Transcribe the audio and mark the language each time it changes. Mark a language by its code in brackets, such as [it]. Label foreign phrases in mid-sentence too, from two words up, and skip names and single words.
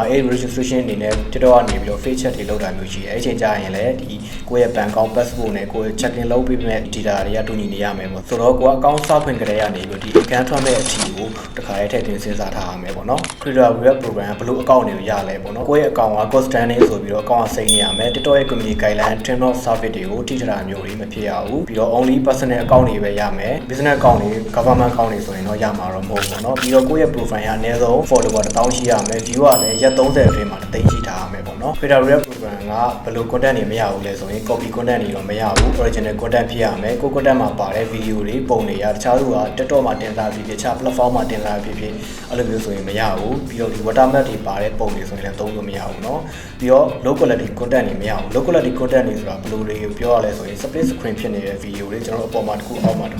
[my] registration အနေနဲ့ TikTok ကနေပြီးတော့ [en] face check [my] တွေလုပ်တာမျိုးရှိတယ်အဲ့ချိန်ကျရင်လည်းဒီကိုယ့်ရဲ့ [en] ban account [my] passport နဲ့ကိုယ် [en] check in [my] လုပ်ပေးမဲ့ data တွေကတူညီ နေရမယ်ပေါ့ဆိုတော့ကိုက account စဖွင့်ကြတဲ့ကနေပြီးဒီ account ထွက်မဲ့အထီကိုတခါလေးထည့်သွင်းစဉ်းစားထားရမယ်ပေါ့နော် [en] creator reward program [my] ဘယ်လို account တွေကိုရလဲပေါ့နော်ကိုယ့်ရဲ့ account က [en] cost standing [my] ဆိုပြီးတော့ account ကစိမ့်နေရမယ် TikTok ရဲ့ [en] community guideline term of service [my] တွေကိုထိထတာမျိုးတွေမဖြစ်ရဘူးပြီးတော့ [en] only personal account [my] တွေပဲရမယ် [en] business account [my] တွေ [en] government account [my] တွေဆိုရင်တော့ရမှာတော့မဟုတ်ဘူးเนาะပြီးတော့ကိုယ့်ရဲ့ profile ကအနည်းဆုံး follower 1000ရှိရမယ် view ကလည်းရက် 30အတွင်းမှာ1000ရှိထားရမယ်ပေါ့เนาะ [en] creator reward program [my] ကဘယ်လို content တွေမရဘူးလဲဆိုရင် [en] copy content [my] တွေတော့မရဘူး [en] original content [my] ဖြစ်ရမယ်ကို content မှာပါတဲ့ video တွေပုံတွေတခြားသူက TikTok မှာတင်လာပြီးတခြား platform မှာတင်လာပြီးအဲ့လိုမျိုးဆိုရင်မရဘူးပြီးတော့ဒီ watermark တွေပါတဲ့ပုံတွေဆိုရင်လည်းသုံးလို့မရဘူးเนาะပြီးတော့ [en] low quality content [my] တွေမရဘူး [en] low quality content [my] တွေဆိုတာဘယ်လိုတွေကိုပြောရလဲဆိုရင် [en] split screen [my] ဖြစ်နေတဲ့ video တွေကျွန်တော်တို့အပေါ်မှာတစ်ခုအောက်မှာတစ်ခု